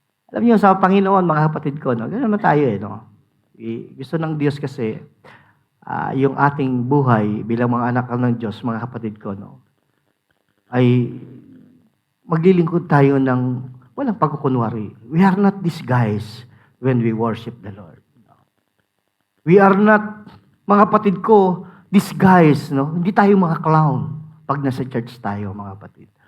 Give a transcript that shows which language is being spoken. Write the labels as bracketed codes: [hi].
[tl] Alam niyo, sa Panginoon, mga kapatid ko, no? Ganun naman tayo, no? Gusto ng Diyos kasi, yung ating buhay bilang mga anak ng Diyos, mga kapatid ko, no? Ay maglilingkod tayo ng walang pagkukunwari. [en] We are not these guys when we worship the Lord. No? We are not, [tl] mga kapatid ko, [en] these guys, no? [tl] Hindi tayo mga clown pag nasa church tayo, mga kapatid.